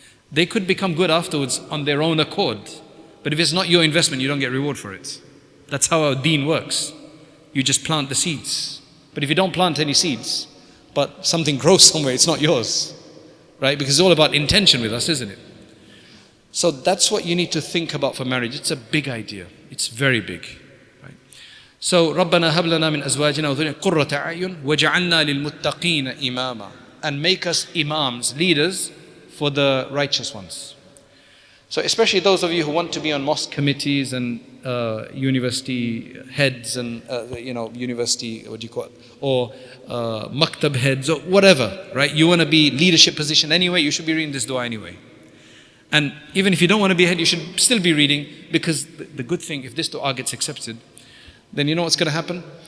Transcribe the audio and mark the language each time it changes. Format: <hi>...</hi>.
<en>They could become good afterwards on their own accord. But if it's not your investment, you don't get reward for it. That's how our deen works. You just plant the seeds. But if you don't plant any seeds, but something grows somewhere, it's not yours. Right? Because it's all about intention with us, isn't it? So that's what you need to think about for marriage. It's a big idea. It's very big.</en> <ar>So, رَبَّنَا هَبْ لَنَا مِنْ أَزْوَاجِنَا وَذُرِّيَّاتِنَا قُرَّةَ أَعْيُنٍ وَجَعَلْنَا لِلْمُتَّقِينَ إِمَامًا,</ar> <en>and make us imams, leaders for the righteous ones. So especially those of you who want to be on mosque committees and university heads and university, what do you call it, or maktab heads or whatever, right? You want to be leadership position anyway, you should be reading this dua anyway. And even if you don't want to be head, you should still be reading, because the good thing, if this dua gets accepted, then you know what's going to happen?</en>